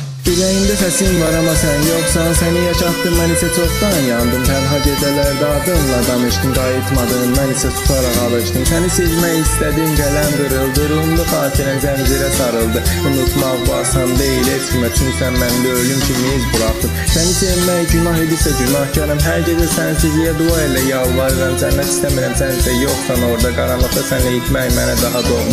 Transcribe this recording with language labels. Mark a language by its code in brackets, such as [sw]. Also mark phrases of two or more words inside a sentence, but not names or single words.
[tr] Yüreğimde sesin var ama sen yoksan, seni yaşattım ben ise çoktan yandım. Tenha gecelerde adımla danıştım, qayıtmadın ben ise susarak alıştım. Seni silmək istedim, [az] gələn qırıldı, rumlu xatirən zəncirə sarıldı. Unutmaq bu asan değil, etmə çünkü sen məndə ölüm kimi iz bıraktın. Seni sevmək günah idisə günahkarım, hər gecə sənsizliyə dua elə yalvarıram. Cənnət istəmirəm sənsə yoksan orada, qaranlıqda sənlə itmək mənə daha doğma.